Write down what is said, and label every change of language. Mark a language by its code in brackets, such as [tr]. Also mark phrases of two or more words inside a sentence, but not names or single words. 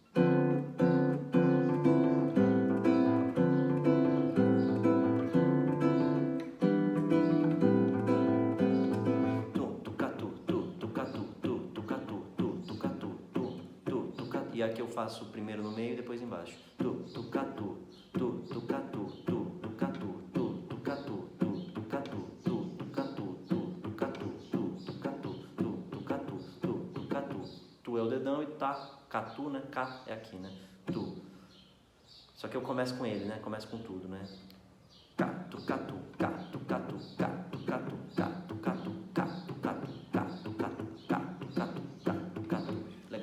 [pt] E aqui eu faço primeiro no meio e depois embaixo. Tu, tu, catu, tu, tu, catu, tu, tu, catu, tu, tu, catu, tu, tu, catu, tu, tu, catu, tu, tu, catu, tu, tu, catu, tu, tu, catu, tu, tu, catu. Tu é o dedão e tá, catu, né? Cá é aqui, né? Tu. Só que eu começo com ele, né? Começo com tudo, né? Catu, catu, catu, catu, catu, catu, catu, catu, catu, catu, catu, catu, catu, catu, catu, catu. Legal.